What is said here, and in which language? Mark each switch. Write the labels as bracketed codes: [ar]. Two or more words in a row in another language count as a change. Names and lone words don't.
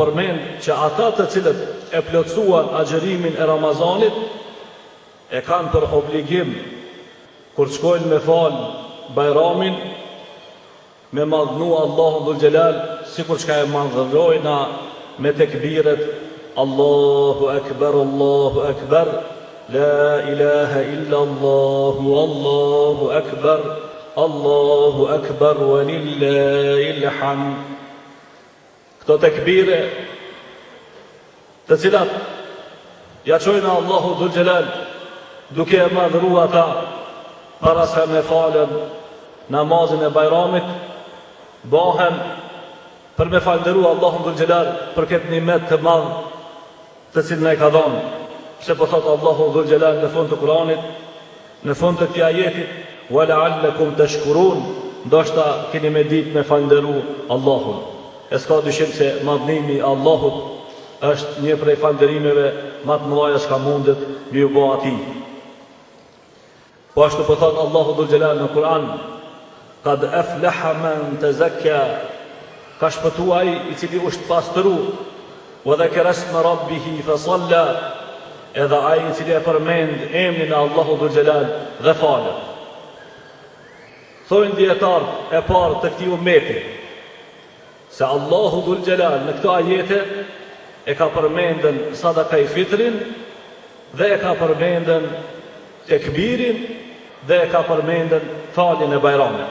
[sq] përmend që ata të cilët e plotësuan agjerimin e Ramazanit e kanë për obligim kur shkojnë me fal Bajramin me madhnu Allahu Dhul Gjelal sikur çka e madhrojna me tekbiret [ar] الله أكبر، لا إله إلا الله، الله أكبر، ولله الحمد. [sq] Këto tekbire të cilat ja çojnë Allahu Dhul Gjelal duke e madhru ata para se me falen namazin e Bajramit, bahen për me falënderu Allahu Dhul Gjelal për këtë nimet të madh të cilën e ka dhënë. Se po thot Allahu Dhul Gjelal në fund të Kuranit, në fund të këtij ajeti: [ar] "ولعلكم تشكرون", [sq] ndoshta keni me ditë me falënderu Allahun. E s'ka dyshim se madhnimi i Allahut është një prej falënderimeve më të mëdha që ka mundet me u bë atij. Po ashtu po thot Allahu Dhul Gjelal në Kur'an: [ar] "قد أفلح من تزكى", [sq] ka shpëtuar ai i cili u pastru, [ar] "وذكر اسم ربه فصلى", [sq] edhe ai i cili e përmend emrin e Allahu Dhul Gjelal dhe falet. Thojnë dietarët e parë të këtij ummeti se Allahu Dhul Gjelal në këto ajete e ka përmendën sadaka i fitrin dhe e ka përmendën tekbirin dhe e ka përmendën faljen e Bajramit.